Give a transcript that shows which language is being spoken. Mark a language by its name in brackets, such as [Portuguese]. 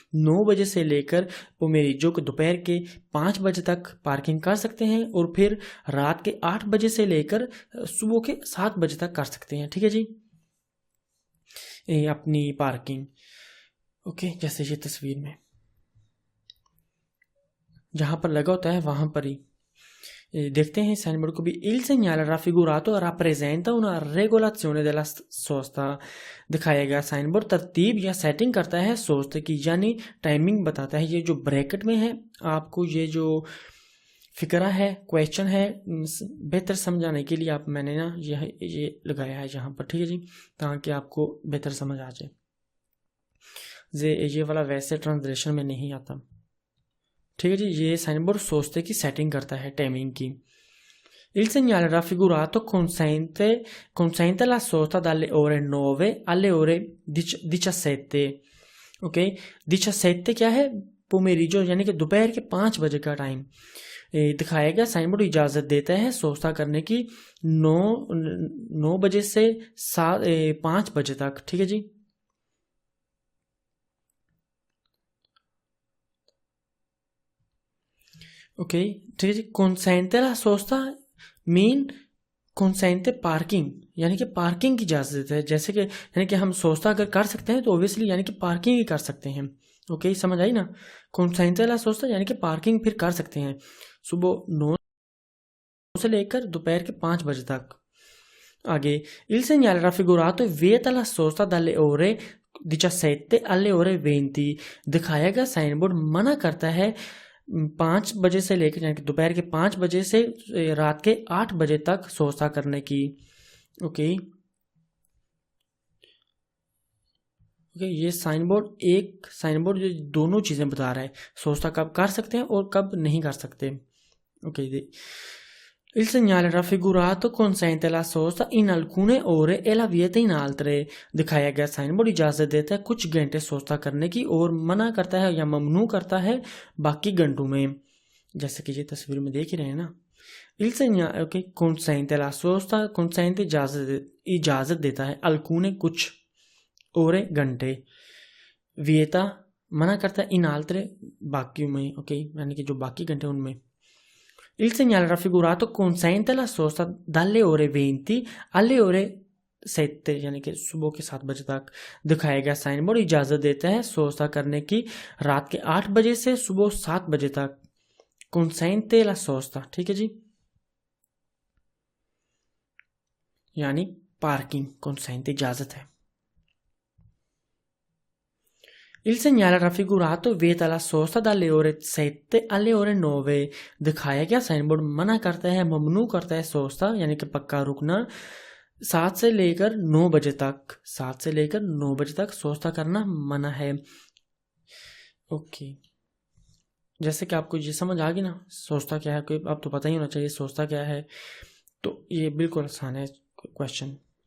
[Hindi] 9 बजे से लेकर पोमेरिजो के दोपहर के 5 बजे तक पार्किंग कर सकते हैं, और फिर रात के 8 बजे से लेकर सुबह के 7 बजे तक कर सकते हैं। ठीक है जी, अपनी पार्किंग। ओके, जैसे ये तस्वीर में जहाँ पर लगा होता है वहाँ पर ही देखते हैं साइन बोर्ड को भी। [Italian] Il segnale raffigurato rappresenta una regolazione della sosta. [Hindi] दिखाया गया साइन बोर्ड तरतीब या सेटिंग करता है सोस्ते की, यानी टाइमिंग बताता है। ये जो ब्रैकेट में है आपको ये जो फिक्रा है, क्वेश्चन है, बेहतर समझाने के लिए मैंने ना ये लगाया है यहाँ पर। ठीक है जी, ताकि आपको बेहतर समझ आ जाए। ये वाला वैसे ट्रांसलेशन में नहीं आता। ठीक है जी, ये साइन बोर्ड सोचते की सेटिंग करता है टाइमिंग की। [Italian] Il segnale raffigurato consente la sosta dalle ore 9 alle ore 17। [Hindi] Okay, 17 क्या है? पोमेरिजो यानी कि दोपहर के 5 बजे का टाइम दिखाया गया साइन बोर्ड इजाज़त देता है सोस्ता करने की 9 बजे से 5 बजे तक। ठीक है जी, ओके, ठीक है जी। [Italian] consente la sosta [Hindi] mean consente parking, यानी कि पार्किंग की इजाज़त देता है। जैसे कि यानी कि हम सोस्ता अगर कर सकते हैं तो ऑब्वियसली यानी कि पार्किंग ही कर सकते हैं। ओके, समझ आई ना? [Italian] consente la sosta [Hindi] यानी कि पार्किंग फिर कर सकते हैं सुबह 9 से लेकर दोपहर के 5 बजे तक। [Italian] आगे il segnale raffigurato vieta la sosta dalle ore 17 alle ore 20। [Hindi] दिखाया गया साइन बोर्ड मना करता है 5 बजे से लेकर यानी कि दोपहर के 5 बजे से रात के 8 बजे तक सोस्ता करने की। ओके ये साइन बोर्ड जो दोनों चीजें बता रहा है, सोस्ता कब कर सकते हैं और कब नहीं कर सकते। [Italian] ओके Il segnale raffigurato consente la sosta in alcune ore e la vieta in altre। [Hindi] दिखाया गया साइन बोर्ड इजाजत देता है कुछ घंटे सोस्ता करने की और मना करता है या ममनू करता है बाकी घंटों में, जैसे कि ये तस्वीर में देख ही रहे हैं ना। [Italian] Il segnale consente la sosta, [Hindi] consente इजाजत देता है, alcune कुछ, ore घंटे, vieta मना करता है, in altre बाकी में। ओके यानी कि जो बाकी घंटे उनमें। [Italian] Il segnale raffigurato consente la sosta dalle ore 20 alle ore 7 [Hindi] यानी कि सुबह के 7 बजे तक। दिखाया गया साइन बोर्ड इजाजत देता है सोस्ता करने की रात के 8 बजे से सुबह 7 बजे तक। [Italian] consente la sosta, [Hindi] ठीक है जी, यानी पार्किंग consente इजाजत है। [Italian] Il segnale raffigurato vieta la sosta dalle ore 7 alle ore 9। [Hindi] दिखाया गया साइन बोर्ड मना करता है, ममनू करता है सोस्ता यानी कि पक्का रुकना 7 से लेकर 9 बजे तक। 7 से लेकर 9 बजे तक सोस्ता करना मना है। ओके जैसे कि आपको ये समझ आ गई ना सोस्ता क्या है, कोई आप तो पता ही होना चाहिए सोस्ता क्या है, तो ये बिल्कुल आसान है क्वेश्चन।